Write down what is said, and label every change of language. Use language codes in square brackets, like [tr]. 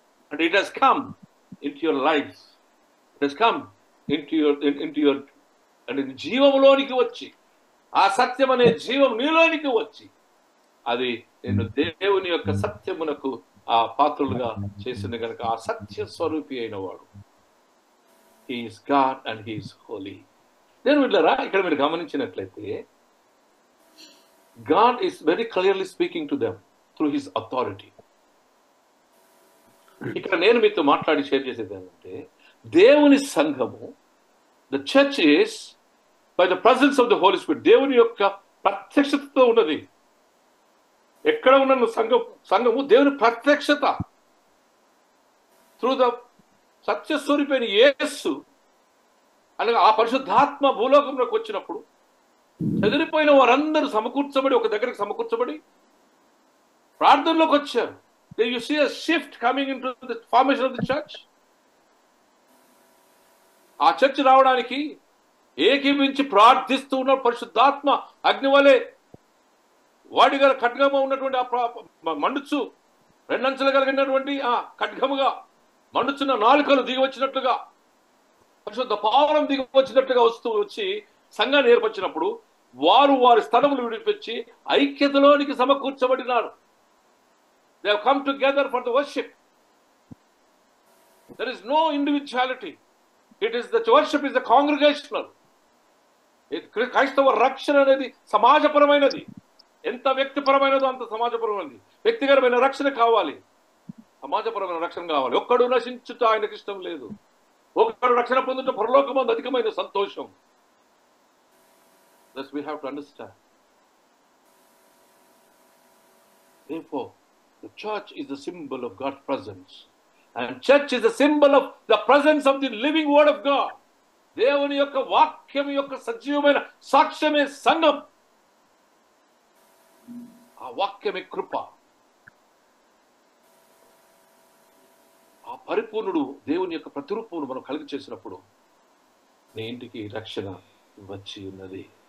[en] And it has come into your lives. It has come into your and [te] జీవములోనికి వచ్చి, ఆ సత్యం అనే జీవం నీలోనికి వచ్చి, అది నేను దేవుని యొక్క సత్యమునకు ఆ పాత్రలుగా చేసింది కనుక ఆ సత్య స్వరూపి అయిన వాడు. [en] He is God and he is holy. [te] నేను వీళ్ళరా ఇక్కడ మీరు గమనించినట్లయితే [en] God is very clearly speaking to them through his authority. [te] ఇక్కడ నేను మీతో మాట్లాడి షేర్ చేసేది ఏంటంటే, దేవుని సంఘము, [en] the church is by the presence of the holy spirit, [te] దేవుని యొక్క ప్రత్యక్షతతో ఉన్నది. ఎక్కడ ఉన్న సంఘము దేవుని ప్రత్యక్షత త్రూ ద సత్యస్వరూపైన యేసు అనగా ఆ పరిశుద్ధాత్మ భూలోకంలోకి వచ్చినప్పుడు చెదిరిపోయిన వారందరూ సమకూర్చబడి ఒక దగ్గరకు సమకూర్చబడి ప్రార్థనలోకి వచ్చారు. [en] You see a shift coming into the formation of the church. [te] ఆ చర్చ్ రావడానికి ఏకీవించి ప్రార్థిస్తూ ఉన్న పరిశుద్ధాత్మ అగ్నివలే వాడి గల ఖడ్గము ఉన్నటువంటి మండుచు రెండంచెలు కలిగినటువంటి ఆ ఖడ్గముగా మండుచున్న నాలుకలు దిగి వచ్చినట్లుగా పరిశుద్ధ పావనం దిగి వచ్చినట్టుగా వచ్చి సంఘాన్ని ఏర్పరిచినప్పుడు వారు వారి స్థలములు విడిపించి ఐక్యతలోనికి సమకూర్చబడినారు. [en] They have come together for the worship. There is no individuality. It is the worship is the congregational. [te] క్రైస్తవ రక్షణ అనేది సమాజపరమైనది. ఎంత వ్యక్తిపరమైనదో అంత సమాజపరమైనది. వ్యక్తిగతమైన రక్షణ కావాలి, సమాజపరమైన రక్షణ కావాలి. ఒక్కడు నశించుట ఆయనకి ఇష్టం లేదు. ఒక్కడు రక్షణ పొందుట పరలోకమందు అధికమైన సంతోషం. [en] Thus we have to understand. Therefore, the church is the symbol of God's presence. And church is a symbol of the presence of the living word of God. [te] దేవుని యొక్క వాక్యం యొక్క సజీవమైన సాక్ష్యమే సంఘం. ఆ వాక్యమే కృప. ఆ పరిపూర్ణుడు దేవుని యొక్క ప్రతిరూపమును మనం కలిగి చేసినప్పుడు నీ ఇంటికి రక్షణ వచ్చి ఉన్నది.